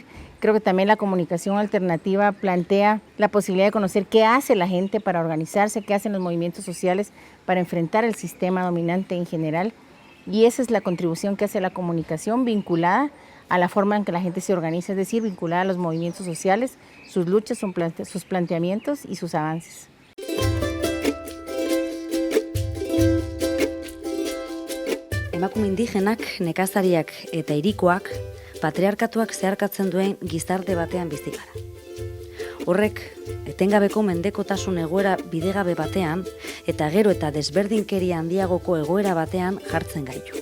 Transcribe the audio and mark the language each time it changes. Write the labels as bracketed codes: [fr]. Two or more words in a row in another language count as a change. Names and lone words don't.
[es] Creo que también la comunicación alternativa plantea la posibilidad de conocer qué hace la gente para organizarse, qué hacen los movimientos sociales para enfrentar el sistema dominante en general. Y esa es la contribución que hace la comunicación vinculada a la forma en que la gente se organiza, es decir, vinculada a los movimientos sociales, sus luchas, sus planteamientos y sus avances. [eu] Emakume indigenak, nekazariak eta hirikoak patriarkatuak zeharkatzen duen gizarte batean bizi gara. Horrek, etengabeko mendekotasun egoera bidegabe batean eta gero eta desberdinkeria handiagoko egoera batean jartzen gaitu.